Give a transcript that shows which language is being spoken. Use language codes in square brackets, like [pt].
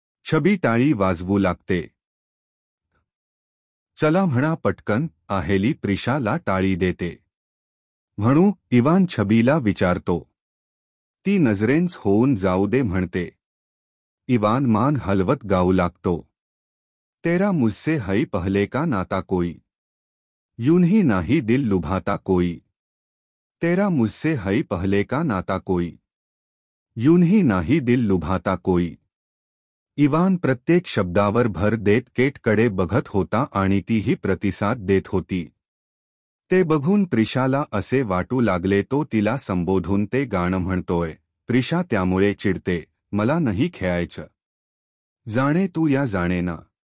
[mr] छबी टाळी वाजवू लागते. चला म्हणा पटकन. आहेली प्रिशाला टाळी देते. म्हणू. इवान छबीला विचारतो. ती नजरेंच होऊन जाऊ दे म्हणते. इवान मान हलवत गाऊ लागतो. [hi] तेरा मुझसे है पहले का नाता कोई. यूं ही नाही दिल लुभाता कोई. तेरा मुझसे है पहले का नाता कोई. यूं ही नाही दिल लुभाता कोई. [mr] इवान प्रत्येक शब्दावर भर देत केटकडे बघत होता आणि तीही प्रतिसाद देत होती. ते बघून प्रिशाला असे वाटू लागले तो तिला संबोधून ते गाणं म्हणतोय. प्रिशा त्यामुळे चिडते. मला नाही खेळायचं. [hi] जाणे तू या जाणेना.